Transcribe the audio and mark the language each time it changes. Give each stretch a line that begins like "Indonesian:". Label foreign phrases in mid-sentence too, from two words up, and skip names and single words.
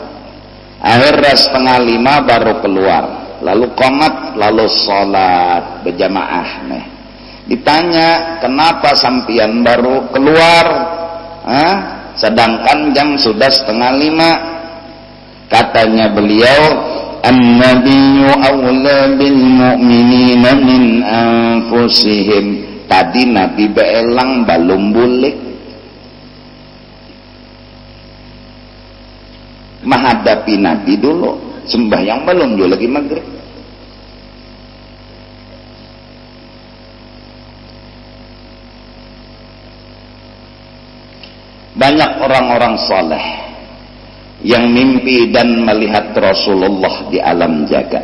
Banjar: Akhirnya 4:30 baru keluar, lalu qomat, lalu sholat berjamaah. Nih ditanya, kenapa sampian baru keluar, sedangkan jam sudah 4:30? Katanya beliau,
Arabic: النبي أولى بالمؤمنين من أنفسهم.
Banjar: Tadi Nabi beelang belum bulik, menghadapi Nabi dulu, sembahyang belum dulu lagi maghrib.
Indonesian: Banyak orang-orang saleh yang mimpi dan melihat Rasulullah di alam jaga.